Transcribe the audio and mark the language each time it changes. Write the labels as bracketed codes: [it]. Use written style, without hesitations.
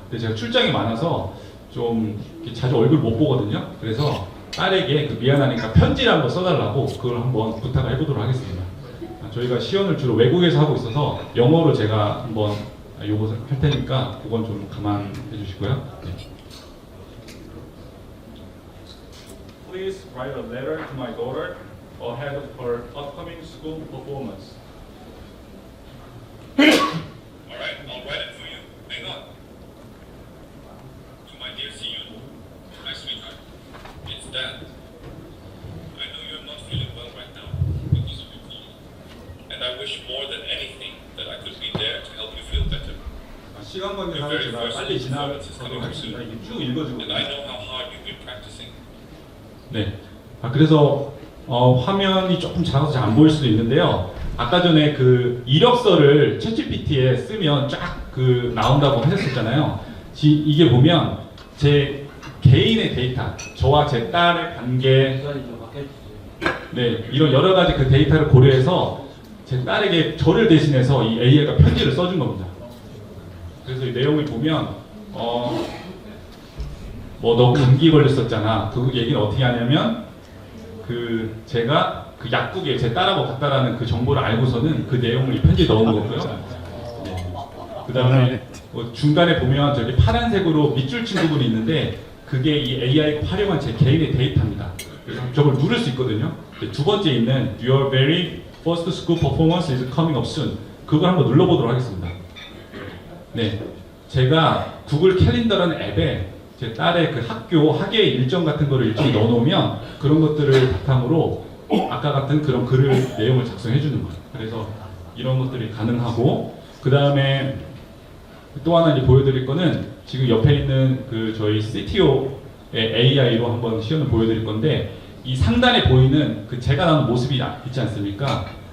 [ko] 근데 제가 출장이 많아서 좀 자주 얼굴 못 보거든요. 그래서 딸에게 미안하니까 편지를 한번 써달라고 그걸 한번 부탁을 해보도록 하겠습니다. 저희가 시연을 주로 외국에서 하고 있어서 영어로 제가 한번 요것을 할 테니까 그건 좀 감안해 주시고요. 네. [en] Please write a letter to my daughter ahead of her upcoming school performance. All right, I'll write it for you. Hang on. To my dear Siyun, my sweetheart, it's Dad. I know you're not feeling well right now because of your cold, and I wish more than anything that I could be there to help you feel better. [ko] 시간 관계상 제가 빨리 지나가도록 하겠습니다. 이게 쭉 읽어주고. [en] And I know how hard you've been practicing. [ko] 네. 그래서 화면이 조금 작아서 잘 안 보일 수도 있는데요. 아까 전에 그 이력서를 챗GPT에 쓰면 쫙 나온다고 하셨었잖아요. 이게 보면 제 개인의 데이터, 저와 제 딸의 관계, 네, 이런 여러 가지 그 데이터를 고려해서 제 딸에게 저를 대신해서 이 AI가 편지를 써준 겁니다. 그래서 이 내용을 보면 뭐 너 감기 걸렸었잖아. 그 얘기는 어떻게 하냐면 제가 그 약국에 제 딸하고 갔다라는 그 정보를 알고서는 그 내용을 이 편지에 넣은 거고요. 네. 그 다음에 중간에 보면 저기 파란색으로 밑줄 친 부분이 있는데 그게 이 AI가 활용한 제 개인의 데이터입니다. 그래서 저걸 누를 수 있거든요. 두 번째 있는 [en] Your very first school performance is coming up soon. [ko] 그걸 한번 눌러보도록 하겠습니다. 네, 제가 구글 캘린더라는 앱에 제 딸의 그 학교 학예 일정 같은 거를 일정히 넣어놓으면 그런 것들을 바탕으로 아까 같은 그런 글을 내용을 작성해 주는 거예요. 그래서 이런 것들이 가능하고 그 다음에 또 하나 이제 보여드릴 거는 지금 옆에 있는 그 저희 CTO의 AI로 한번 시연을 보여드릴 건데 이 상단에 보이는 그 제가 나온 모습이 있지 않습니까?